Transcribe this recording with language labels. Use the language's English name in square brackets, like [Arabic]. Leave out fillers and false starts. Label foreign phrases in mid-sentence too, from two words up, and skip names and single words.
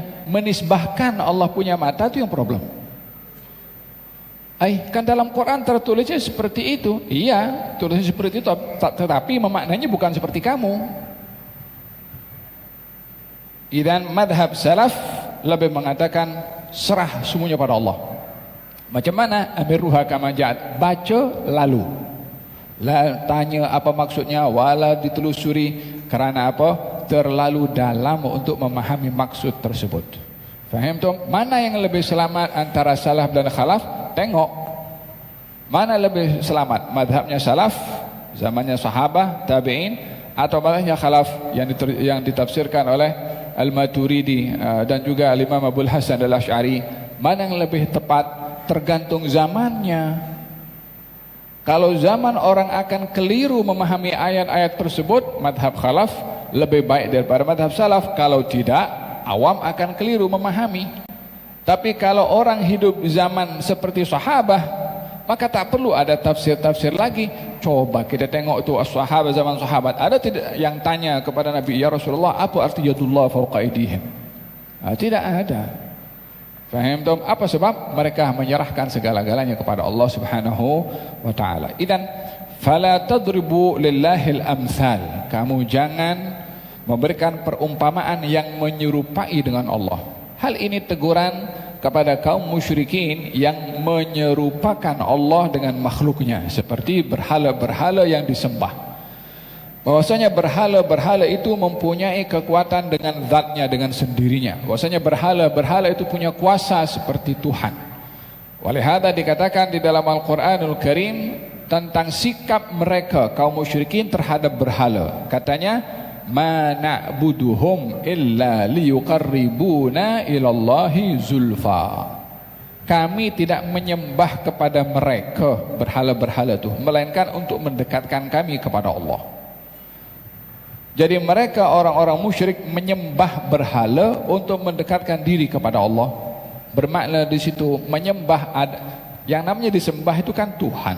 [Malay] Menisbahkan Allah punya mata itu yang problem. Kan dalam Quran tertulisnya seperti itu. Iya, tulisnya seperti itu, tetapi memaknanya bukan seperti kamu. Idan madhab salaf lebih mengatakan serah semuanya pada Allah. Macam mana? [Arabic] أمروها كما جاءت, [Malay] baca lalu. La tanya apa maksudnya, wala ditelusuri, kerana apa? Terlalu dalam untuk memahami maksud tersebut. Faham tu? Mana yang lebih selamat antara salaf dan khalaf? Tengok mana lebih selamat, madhabnya salaf zamannya sahabah, tabi'in, atau madhabnya khalaf yang ditafsirkan oleh Al-Maturidi dan juga Al-Imam Abul Hasan Al-Asy'ari. Mana yang lebih tepat? Tergantung zamannya. Kalau zaman orang akan keliru memahami ayat-ayat tersebut, madhab khalaf lebih baik daripada madhab salaf. Kalau tidak, awam akan keliru memahami. Tapi kalau orang hidup zaman seperti sahabah, maka tak perlu ada tafsir-tafsir lagi. Coba kita tengok tu sahabat, zaman sahabat, ada tidak yang tanya kepada Nabi, [Arabic] يا رسول الله, [Malay] apa arti [Arabic] يد الله فوق أيديهم? [Malay] Tidak ada. Faham tak? Apa sebab? Mereka menyerahkan segala-galanya kepada Allah [Arabic] سبحانه وتعالى. إذن فلا تضربوا لله الأمثال. [Malay] Kamu jangan memberikan perumpamaan yang menyerupai dengan Allah. Hal ini teguran kepada kaum musyrikin yang menyerupakan Allah dengan makhluknya, seperti berhala-berhala yang disembah. Bahwasanya berhala-berhala itu mempunyai kekuatan dengan zatnya, dengan sendirinya. Bahwasanya berhala-berhala itu punya kuasa seperti Tuhan. Oleh hada dikatakan di dalam Al-Quranul Karim tentang sikap mereka kaum musyrikin terhadap berhala. Katanya, [Arabic] ما نعبدهم إلا ليقربونا إلى الله زلفى. [Malay] Kami tidak menyembah kepada mereka berhala-berhala itu, melainkan untuk mendekatkan kami kepada Allah. Jadi mereka orang-orang musyrik menyembah berhala untuk mendekatkan diri kepada Allah. Bermakna di situ menyembah, yang namanya disembah itu kan Tuhan.